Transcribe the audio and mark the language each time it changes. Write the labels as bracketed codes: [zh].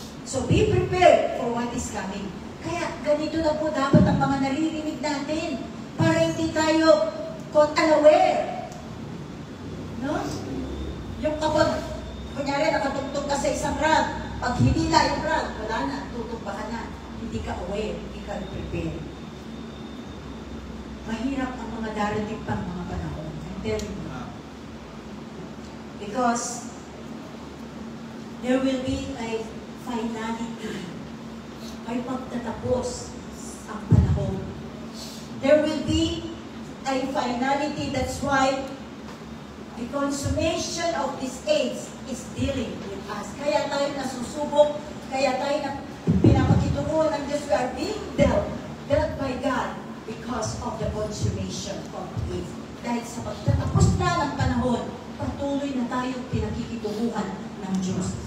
[en] So be prepared for what is coming. [tl] Kaya ganito na po dapat ang mga naririnig natin para hindi tayo [en] caught unaware. [tl] No? Yung kapag, kunyari, nakatugtog ka sa isang rag, pag hinila yung rag, wala na, tutok ka na. Hindi ka aware, hindi ka prepared. Mahirap ang mga darating pang mga panahon. [en] I'm telling you. Because there will be a finality. [tl] May pagtatapos ang panahon. [en] There will be a finality. That's why the consummation of this age is dealing with us. [tl] Kaya tayo nasusubok, kaya tayo na pinapakituruan ng Diyos. [en] We are being dealt by God because of the consummation of it. [tl] Dahil sa pagtatapos na ng panahon, patuloy na tayong pinakikituruan ng Diyos.